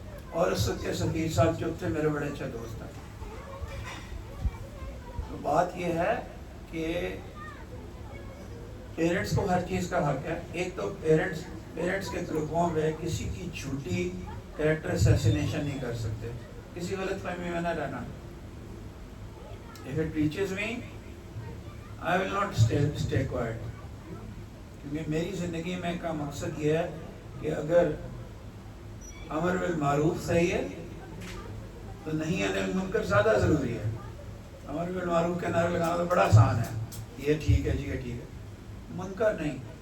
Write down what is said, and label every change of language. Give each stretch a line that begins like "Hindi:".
Urdu: اور اس وقت کے سفیر صاحب جو تھے میرے بڑے اچھے دوست ہیں. تو بات یہ ہے کہ پیرنٹس کو ہر چیز کا حق ہے. ایک تو پیرنٹس کے گروپوں میں کسی کی جھوٹی کریکٹر اسیسینیشن نہیں کر سکتے. کسی غلط فہمی میں نہ رہنا.
English: If it reaches me, I will not stay quiet.
Urdu: کیونکہ میری زندگی میں کا مقصد یہ ہے کہ اگر امر بالمعروف صحیح ہے تو نہیں انل المنکر زیادہ ضروری ہے. امر بالمعروف کے نعرے لگانا تو بڑا آسان ہے، یہ ٹھیک ہے جی، یہ ٹھیک ہے. منکر نہیں.